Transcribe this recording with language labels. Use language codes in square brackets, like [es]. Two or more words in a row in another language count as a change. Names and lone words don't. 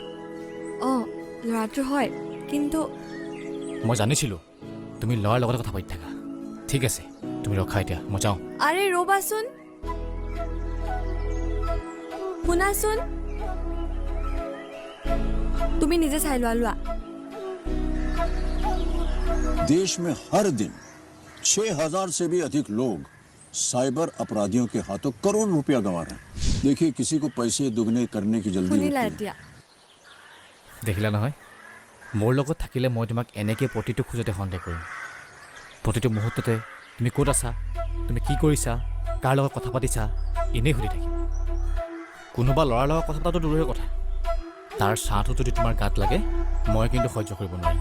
[as] অঁ ল'ৰাটো হয়, কিন্তু মই জানিছিলোঁ তুমি ল'ৰাৰ লগতে কথা পাতি থাকা। ঠিক আছে, তুমি ৰখা এতিয়া, মই যাওঁ। আৰে ৰ'বাচোন, শুনাচোন, তুমি নিজে চাই লোৱা। [hi] देश में हर दिन 6,000 से भी अधिक लोग साइबर अपराधियों के हाथों करोड़ रुपया गंवा रहे हैं। देखिए, किसी को पैसे दुगने करने की जल्दी [as] শুনিলা [hi] होती है। [as] এতিয়া? দেখিলা নহয়, মোৰ লগত থাকিলে মই তোমাক এনেকৈ প্ৰতিটো খোজতে সন্দেহ কৰিম। প্ৰতিটো মুহূৰ্ততে তুমি ক'ত আছা, তুমি কি কৰিছা, কাৰ লগত কথা পাতিছা, এনেই সুধি থাকিম। কোনোবা ল'ৰাৰ লগত কথা পতাটো দূৰৰে কথা, তাৰ ছাঁটো যদি তোমাৰ গাত লাগে, মই কিন্তু সহ্য কৰিব নোৱাৰিম।